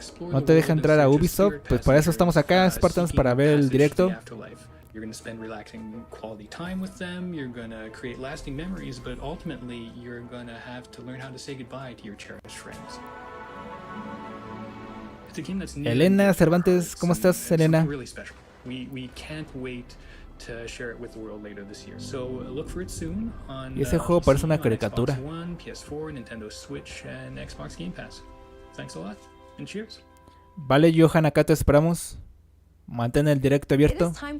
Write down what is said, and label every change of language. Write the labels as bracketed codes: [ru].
[es] No te deja entrar a Ubisoft, pues para eso estamos acá, Spartans, para ver el directo. [en] You're going to spend relaxing quality time with them, you're going to create lasting memories, but ultimately you're going to have to learn how to say goodbye to your cherished friends. It's a game that's new. [es] Elena Cervantes, ¿cómo estás, Elena? [en] Really special. We can't wait to share it with the world later this year. So look for it soon on [es] Y ese juego parece una caricatura. [en] Xbox One, PS4, Nintendo Switch and Xbox Game Pass. Thanks a lot and cheers. [es] Vale, Johan, acá te esperamos. Mantén el directo abierto.